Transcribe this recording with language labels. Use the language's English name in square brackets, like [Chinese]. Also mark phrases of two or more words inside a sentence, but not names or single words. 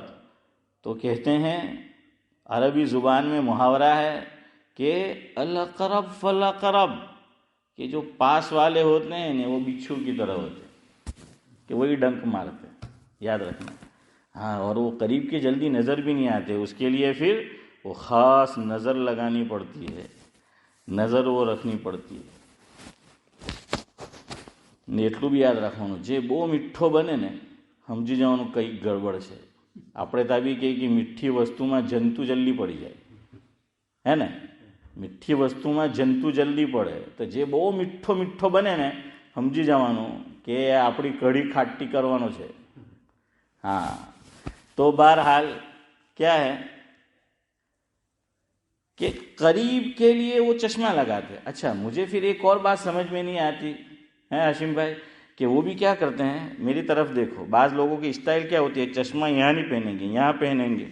[Urdu] تو کہتے ہیں عربی زبان میں محاورہ ہے کہ [Arabic] الاقرب فالاقرب، [Urdu] کہ جو پاس والے ہوتے ہیں وہ بچھو کی طرح ہوتے ہیں کہ وہی ڈنک مارتے ہیں، یاد رکھنا. ہاں، اور وہ قریب کے جلدی نظر بھی نہیں آتے، اس کے لیے پھر وہ خاص نظر لگانی پڑتی ہے، نظر وہ رکھنی پڑتی ہے. [Gujarati] ને એટલું બી યાદ રાખવાનું, જે બહુ મીઠો બને ને સમજી જવાનું કંઈક ગડબડ છે. આપણે ત્યાં બી કહીએ કે મીઠી વસ્તુમાં જંતુ જલ્દી પડી જાય, હે ને? મીઠી વસ્તુમાં જંતુ જલ્દી પડે, તો જે બહુ મીઠો મીઠો બને ને સમજી જવાનું કે આપણી કઢી ખાટી કરવાનો છે. [Urdu] ہاں، تو بہرحال کیا ہے کہ قریب کے لیے وہ چشمہ لگاتے. اچھا، مجھے پھر ایک اور بات سمجھ میں نہیں آتی ہے ہاشم بھائی، کہ وہ بھی کیا کرتے ہیں، میری طرف دیکھو، بعض لوگوں کی اسٹائل کیا ہوتی ہے، چشمہ یہاں نہیں پہنیں گے، یہاں پہنیں گے.